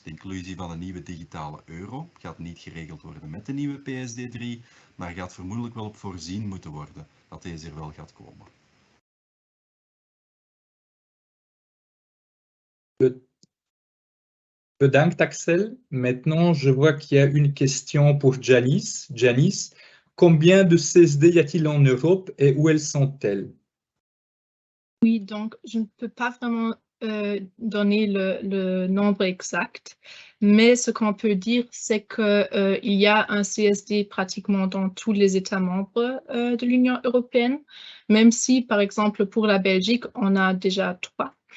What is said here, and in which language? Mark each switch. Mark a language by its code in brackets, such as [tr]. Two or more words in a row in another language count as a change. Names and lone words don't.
[nl] De inclusie van een nieuwe digitale euro gaat niet geregeld worden met de nieuwe PSD3, maar gaat vermoedelijk wel op voorzien moeten worden dat deze er wel gaat komen. Bedankt Axel. [fr] Maintenant, je vois qu'il y a une question pour Janice. Janice, combien de CSD y a-t-il en Europe et où elles sont-elles? Oui, donc je ne peux pas vraiment donner le nombre exact, mais ce qu'on peut dire, c'est qu'il y a un CSD pratiquement dans tous les États membres de l'Union européenne, même si, par exemple, pour la Belgique, on a déjà 3.